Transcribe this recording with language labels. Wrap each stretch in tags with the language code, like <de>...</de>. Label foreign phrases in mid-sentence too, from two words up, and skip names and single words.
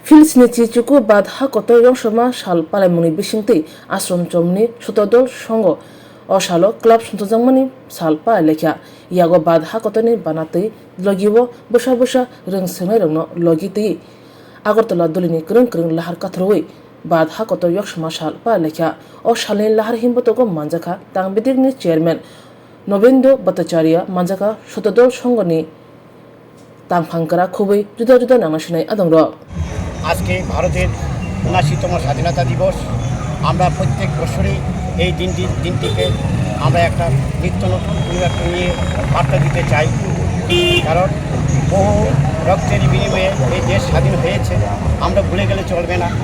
<trp>फिल्सनि चिचुकु बाधा कत यंसमा साल पालायमुनि बिसिंतै आश्रम चमनि सुतदल संग असालो क्लाब सुंतजांमनि साल पालेख्या यागो बाधा कतनि बानातै लगिबो बसा बसा रोंसोनाय रंनो लगितै आगरतला दलिनि क्रं क्रं लाहार काथरवै बाधा कत यंसमा साल पालेख्या असालनि लाहार हिमबतको मानजाखा तांबिदिरनि चेयरमैन नवेंद्र भट्टाचार्य मानजाखा सुतदल संगनि तांफांकरा खुबै जुदा जुदा नांनासिनाय आदंर</trp> <bn>আজকে ভারতের ৭৯তম স্বাধীনতা দিবস। আমরা প্রত্যেক বছরই এই দিনটিকে আমরা একটা নিত্য নতুন পরিবর্তন নিয়ে বার্তা দিতে চাই। কারণ বহু রক্তের বিনিময়ে এই দেশ স্বাধীন হয়েছে, আমরা ভুলে গেলে চলবে না।</bn>